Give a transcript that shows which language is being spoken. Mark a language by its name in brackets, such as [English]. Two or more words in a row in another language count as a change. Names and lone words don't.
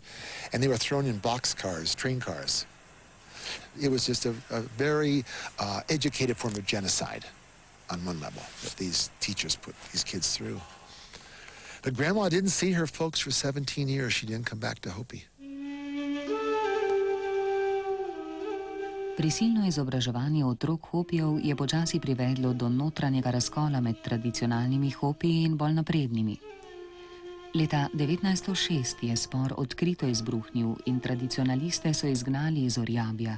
[English] And they were thrown in boxcars, train cars. It was just a very educated form of genocide on one level that these teachers put these kids through. But Grandma didn't see her folks for 17 years. She didn't come back to Hopi. [Slovenian] Prisilno izobraževanje otrok Hopijev je počasi privedlo do notranjega razkola med tradicionalnimi Hopiji in bolj naprednimi. Leta 1906 je spor odkrito izbruhnil in tradicionaliste so izgnali iz Orjabja.